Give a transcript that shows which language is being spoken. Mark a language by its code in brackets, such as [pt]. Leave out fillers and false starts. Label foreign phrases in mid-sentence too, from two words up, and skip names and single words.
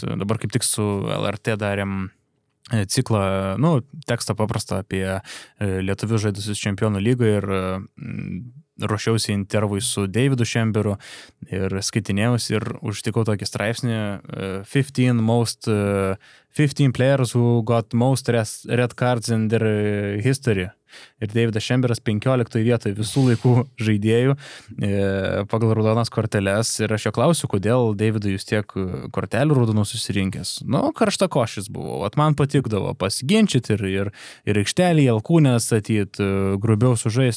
[lt] Dabar kaip tik su LRT darėm ciklą, tekstą paprastą apie lietuvių žaidusius čempionų lygoje ir ruošiausi intervui su Davidu Šemberu ir skaitinėjausi ir užtikau tokį straipsnį [en] 15 players who got most red cards in their history. [lt] Ir Davidas Šemberas 15 vietoje visų laikų žaidėjų pagal raudonas korteles. Ir aš jo klausiu, kodėl Davidai jūs tiek kortelių raudonų susirinkęs. Karštakošis buvo. Man patikdavo pasiginčyti ir aikštelėje alkūnę statyti, grubiau sužais.